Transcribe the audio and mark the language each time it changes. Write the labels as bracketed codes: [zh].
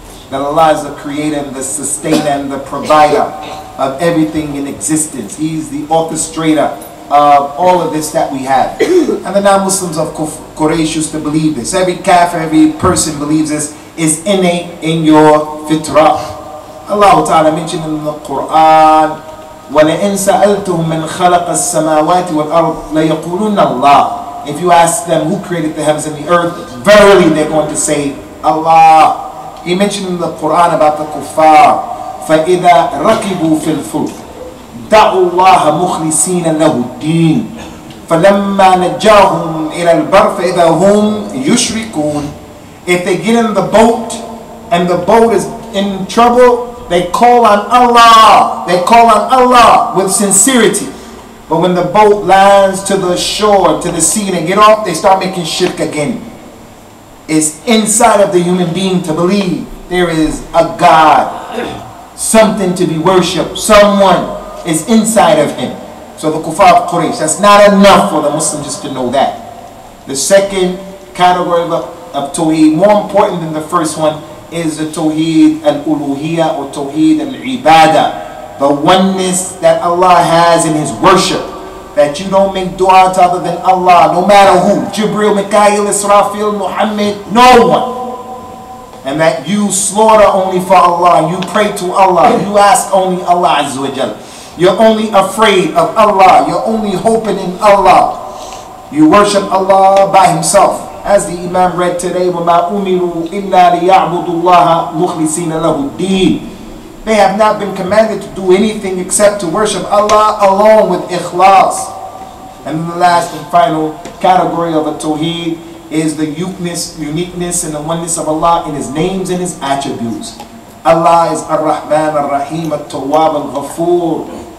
[en] That Allah is the creator and the sustainer and the provider of everything in existence. He's the orchestrator of all of this that we have. And the non-Muslims of Quraysh used to believe this. Every kafir, every person believes this. Is innate in your fitrah. Allah Ta'ala mentioned in the Quran, [ar] وَلَئِن سَأَلْتُهُم مَّنْ خَلَقَ السَّمَاوَاتِ وَالْأَرْضِ لَيَقُولُنَّ اللَّهِ. [en] If you ask them who created the heavens and the earth, verily they're going to say Allah. He mentioned in the Quran about the kuffar, [ar] فَإِذَا رَكِبُوا فِي الْفُلْكِ دَعُوا اللَّهَ مُخْلِصِينَ لَهُ الدِّينَ فَلَمَّا نَجَّاهُمْ إِلَى الْبَرِّ فَإِذَا هُمْ يُشْرِكُونَ. [en] If they get in the boat and the boat is in trouble, they call on Allah. They call on Allah with sincerity. But when the boat lands to the shore, to the sea, and they get off, they start making shirk again. It's inside of the human being to believe there is a God, something to be worshipped, someone is inside of him. So the kuffar of Quraysh, that's not enough for the Muslim just to know that. The second category of Tawheed, more important than the first one, is the Tawheed al-Uluhiyya or Tawheed al-Ibadah. The oneness that Allah has in His worship. That you don't make dua to other than Allah, no matter who. Jibril, Mikael, Israfil, Muhammad, no one. And that you slaughter only for Allah. You pray to Allah. You ask only Allah Azza wa Jal. You're only afraid of Allah. You're only hoping in Allah. You worship Allah by Himself. As the Imam read today, [ar] وَمَا أُمِرُوا إِلَّا لِيَعْبُدُوا اللَّهَ مُخْلِصِينَ لَهُ الدِّينَ. [en] They have not been commanded to do anything except to worship Allah alone with ikhlas. And the last and final category of a Tawheed is the uniqueness and the oneness of Allah in His names and His attributes. Allah is Ar-Rahman, Ar-Rahim, At-Tawwab, Al-Ghafoor.